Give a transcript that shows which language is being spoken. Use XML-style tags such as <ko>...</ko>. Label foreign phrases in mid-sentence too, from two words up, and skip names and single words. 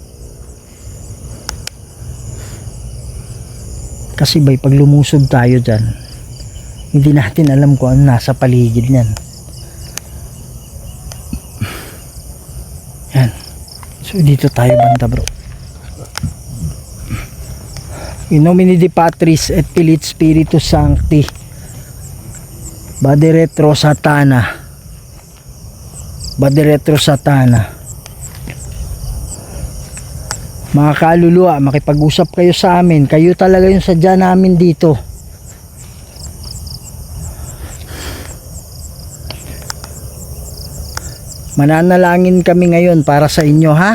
<tl>Kasi ba'y pag lumusog tayo dyan, hindi natin alam kung ano nasa paligid niyan. Yan. So dito tayo banda, bro.</tl> <la>In nomine Dei Patris et Filii Spiritus Sancti Bade retro satana Bade retro satana.</la> <tl>Mga kaluluwa, makipag-usap kayo sa amin. Kayo talaga yung sadya namin dito. Mananalangin kami ngayon para sa inyo, ha?</tl>